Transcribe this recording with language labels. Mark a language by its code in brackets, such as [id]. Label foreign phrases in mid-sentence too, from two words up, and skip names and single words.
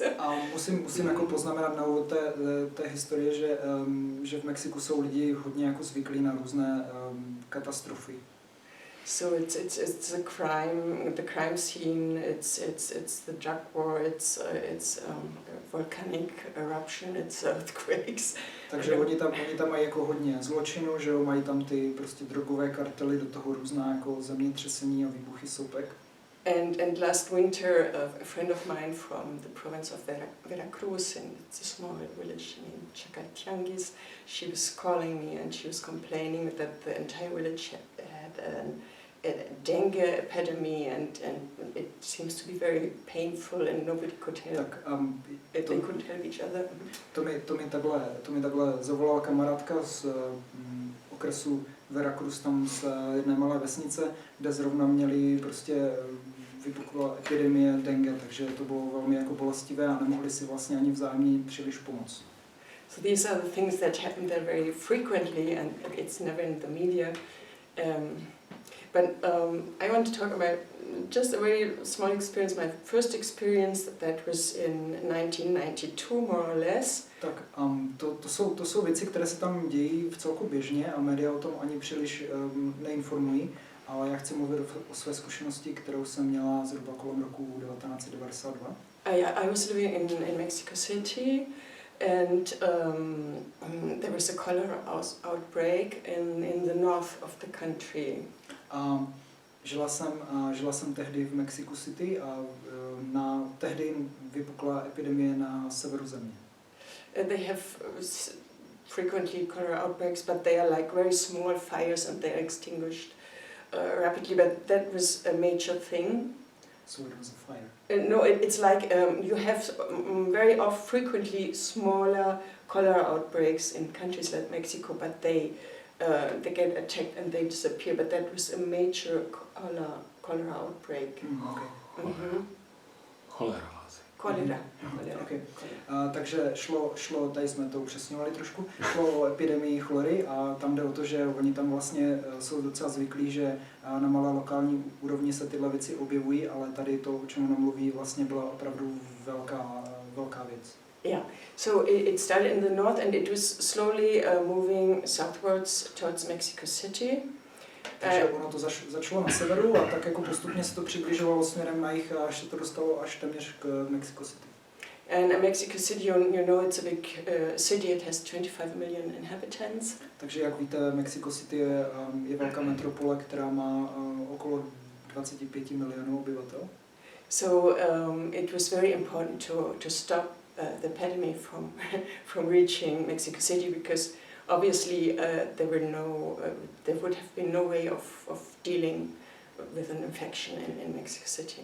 [cs] A musím jako poznamenat na úvod té historie, že v Mexiku jsou lidi hodně jako zvyklí na různé katastrofy. [en] So it's the crime scene, it's the drug war, it's volcanic eruption, it's earthquakes. [cs] Takže oni tam mají jako hodně zločinu, že jo, mají tam ty prostě drogové kartely, do toho různá jako zemětřesení a výbuchy sopek. [en] And last winter, a friend of mine from the province of Veracruz, and it's a small village named Chacatianguis, she was calling me and she was complaining that the entire village had a dengue epidemic, and it seems to be very painful and nobody could help. They couldn't help each other. [cs] To mi takhle zavolala kamarádka z okresu Veracruz, tam z jedné malé vesnice, kde zrovna měli prostě vypukla epidemie dengue, takže to bylo velmi jako bolestivé a nemohli si vlastně ani vzájemně příliš pomoct. [en] So these are the things that happen there very frequently, and it's never in the media. But I want to talk about just a very small experience. My first experience, that was in 1992, more or less. [cs] Tak to jsou věci, které se tam dějí v celku běžně a média o tom ani příliš neinformují, ale já chci mluvit o své zkušenosti, kterou jsem měla zhruba kolem roku 1992. [en] I was living in Mexico City, and there was a cholera outbreak in the north of the country. [cs] Žila jsem tehdy v Mexico City a tehdy vypukla epidemie na severu země. [en] They have frequently cholera outbreaks, but they are like very small fires and they are extinguished rapidly. But that was a major thing. So it was a fire. No, it's like you have very frequently smaller cholera outbreaks in countries like Mexico, but they they get attacked and they disappear. But that was a major cholera outbreak. Okay. Cholera. Okay. [cs] Takže šlo, tady jsme to upřesňovali trošku, šlo o epidemii cholery a tam jde o to, že oni tam vlastně jsou docela zvyklí, že na malé lokální úrovni se tyhle věci objevují, ale tady to, o čem ona mluví, vlastně byla opravdu velká věc. [en] Yeah, so it started in the north and it was slowly moving southwards towards Mexico City. [cs] Takže ono to začalo na severu a tak jako postupně se to přibližovalo směrem na jih, až se to dostalo až téměř k Mexico City. [en] And Mexico City, you know, it's a big city. It has 25 million inhabitants. [cs] Takže jak víte, Mexico City je velká metropole, která má okolo 25 milionů obyvatel. [en] So it was very important to stop the epidemic from reaching Mexico City because obviously there would have been no way of dealing with an infection in Mexico City.